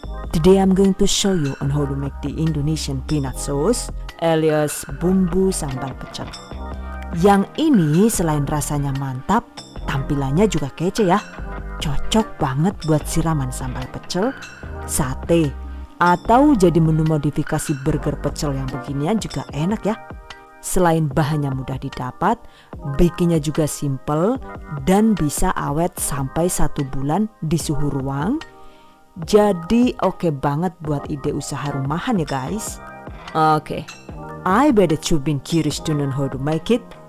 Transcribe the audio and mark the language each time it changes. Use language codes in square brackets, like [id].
[en] Today I'm going to show you on how to make the Indonesian peanut sauce alias bumbu sambal pecel. [id] Yang ini selain rasanya mantap, tampilannya juga kece ya. Cocok banget buat siraman sambal pecel, sate, atau jadi menu modifikasi burger pecel yang beginian juga enak ya. Selain bahannya mudah didapat, bikinnya juga simple dan bisa awet sampai 1 bulan di suhu ruang. Jadi oke banget buat ide usaha rumahan ya guys. [en] Oke, I bet that you've been curious to know how to make it.